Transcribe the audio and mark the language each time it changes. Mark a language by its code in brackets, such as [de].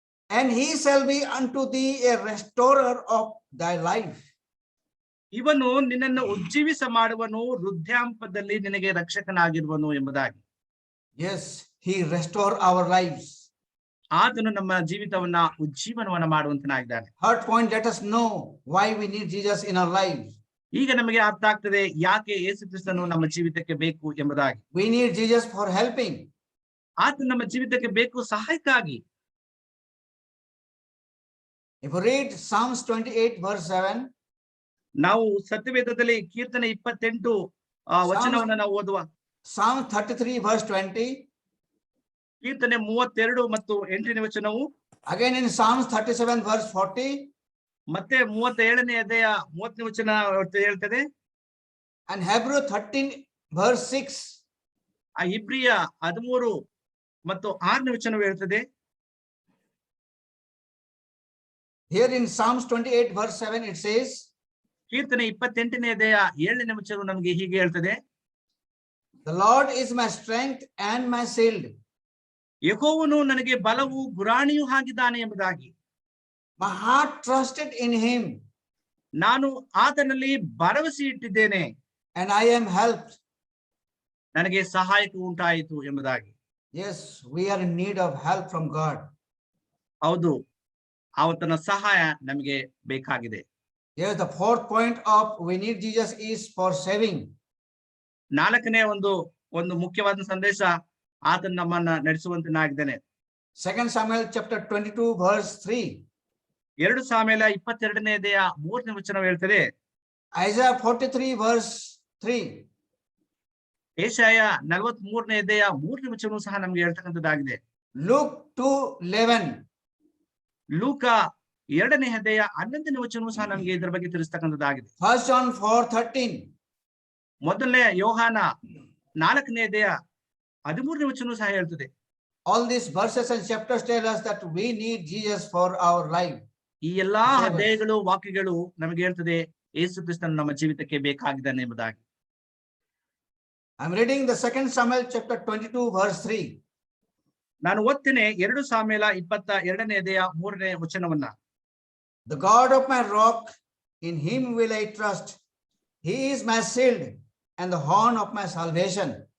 [en] And he shall be unto thee a restorer of thy life. [kn] ಇವನು ನಿನ್ನನ್ನು ಉಜ್ಜೀವಿಸ ಮಾಡುವನು, ವೃದ್ಧಾಂಪದಲ್ಲಿ ನಿನಗೆ ರಕ್ಷಕನಾಗಿರುವನು ಎಂಬುದಾಗಿ. [en] Yes, he restore our lives. [kn] ಆತನು ನಮ್ಮ ಜೀವಿತವನ್ನ ಉಜ್ಜೀವನವನ್ನ ಮಾಡುವಂತನಾಗಿದ್ದಾನೆ. [en] Third point, let us know why we need Jesus in our lives. [kn] ಈಗ ನಮಗೆ ಅರ್ಥ ಆಗ್ತದೆ ಯಾಕೆ ಯೇಸು ಕ್ರಿಸ್ತನು ನಮ್ಮ ಜೀವಿತಕ್ಕೆ ಬೇಕು ಎಂಬುದಾಗಿ. [en] We need Jesus for helping. [kn] ಆತನು ನಮ್ಮ ಜೀವಿತಕ್ಕೆ ಬೇಕು ಸಹಾಯಕ್ಕಾಗಿ. [en] If you read Psalms 28:7. [kn] ನಾವು ಸತ್ಯವೇದದಲ್ಲಿ ಕೀರ್ತನೆ 28 ವಚನವನ್ನ ನಾವು ಓದುವ. [en] Psalm 33:20. [kn] ಕೀರ್ತನೆ 32 ಮತ್ತು 8ನೇ ವಚನವು. [en] Again in Psalms 37:40. [kn] ಮತ್ತೆ 37ನೇ ಅಧ್ಯಾಯ 30ನೇ ವಚನ ಹೇಳ್ತದೆ. [en] And Hebrew 13:6. [kn] ಆ ಇಬ್ರಿಯ 13 ಮತ್ತು 6ನೇ ವಚನವು ಹೇಳ್ತದೆ. [en] Here in Psalms 28:7 it says, [kn] ಕೀರ್ತನೆ 28ನೇ ಅಧ್ಯಾಯ 7ನೇ ವಚನವು ನಮಗೆ ಹೀಗೆ ಹೇಳ್ತದೆ. [en] The Lord is my strength and my shield. [kn] ಯೆಹೋವನು ನನಗೆ ಬಲವು ಗುರಾಣಿಯೂ ಆಗಿದ್ದಾನೆ ಎಂಬುದಾಗಿ. [en] My heart trusted in him. [kn] ನಾನು ಆತನಲ್ಲಿ ಭರವಸೆ ಇಟ್ಟಿದ್ದೇನೆ. [en] And I am helped. [kn] ನನಗೆ ಸಹಾಯಕ ಉಂಟಾಯಿತು ಎಂಬುದಾಗಿ. [en] Yes, we are in need of help from God. [kn] ಹೌದು, ಆತನ ಸಹಾಯ ನಮಗೆ ಬೇಕಾಗಿದೆ. [en] Yes, the fourth point of we need Jesus is for saving. [kn] ನಾಲ್ಕನೇ ಒಂದು ಮುಖ್ಯವಾದ ಸಂದೇಶ, ಆತನ ನಮ್ಮನ್ನ ನಡೆಸುವಂತನಾಗಿದ್ದಾನೆ. [en] 2 Samuel chapter 22 verse 3. [kn] 2 ಸಾಮುವೇಲ 22ನೇ ಅಧ್ಯಾಯ 3ನೇ ವಚನ ಹೇಳ್ತದೆ. [en] Isaiah 43 verse 3. [kn] ಏಷಾಯ 43ನೇ ಅಧ್ಯಾಯ 3ನೇ ವಚನವೂ ಸಹ ನಮ್ಗೆ ಹೇಳ್ತಕ್ಕಂಥದ್ದಾಗಿದೆ. [en] Luke 2:11. [kn] ಲೂಕ 2ನೇ ಅಧ್ಯಾಯ 11ನೇ ವಚನವೂ ಸಹ ನಮ್ಗೆ ಇದರ ಬಗ್ಗೆ ತಿಳಿಸ್ತಕ್ಕಂಥದ್ದಾಗಿದೆ. [en] 1 John 4:13. [kn] ಮೊದಲನೇ ಯೋಹಾನ 4ನೇ ಅಧ್ಯಾಯ 13ನೇ ವಚನವೂ ಸಹ ಹೇಳ್ತದೆ. [en] All these verses and chapters tell us that we need Jesus for our life. [kn] ಈ ಎಲ್ಲಾ ಅಧ್ಯಾಯಗಳು ವಾಕ್ಯಗಳು ನಮಗೆ ಹೇಳ್ತದೆ ಯೇಸು ಕ್ರಿಸ್ತನು ನಮ್ಮ ಜೀವಿತಕ್ಕೆ ಬೇಕಾಗಿದ್ದಾನೆ ಎಂಬುದಾಗಿ. [en] I'm reading the 2 Samuel chapter 22 verse 3. [kn] ನಾನು ಓದ್ತೇನೆ 2 ಸಾಮುವೇಲ 22ನೇ ಅಧ್ಯಾಯ 3ನೇ ವಚನವನ್ನ. [en] The God of my rock, in him will I trust. He is my shield and the horn of my salvation.